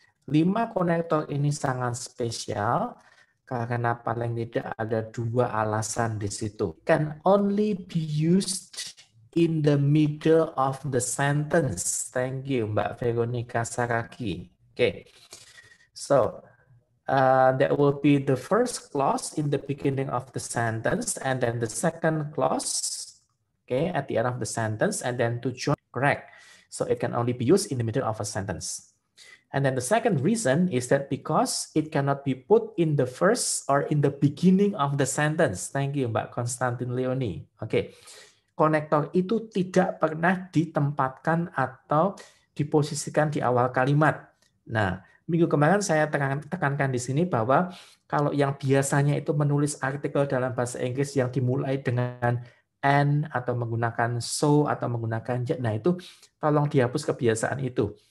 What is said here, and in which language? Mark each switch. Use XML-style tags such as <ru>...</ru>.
<id>5 konektor ini sangat spesial karena paling tidak ada 2 alasan di situ.</id> <en>Can only be used in the middle of the sentence. Thank you, Mbak Veronica Saraki. Okay, so that will be the first clause in the beginning of the sentence, and then the second clause, okay, at the end of the sentence, and then to join, correct. So it can only be used in the middle of a sentence. And then the second reason is that because it cannot be put in the first or in the beginning of the sentence. Thank you, Mbak Konstantin Leoni.</en> <id>Oke, konektor itu tidak pernah ditempatkan atau diposisikan di awal kalimat. Nah, minggu kemarin saya tekankan di sini bahwa kalau yang biasanya itu menulis artikel dalam bahasa Inggris yang dimulai dengan and atau menggunakan so atau menggunakan yet, nah itu tolong dihapus kebiasaan itu.</id>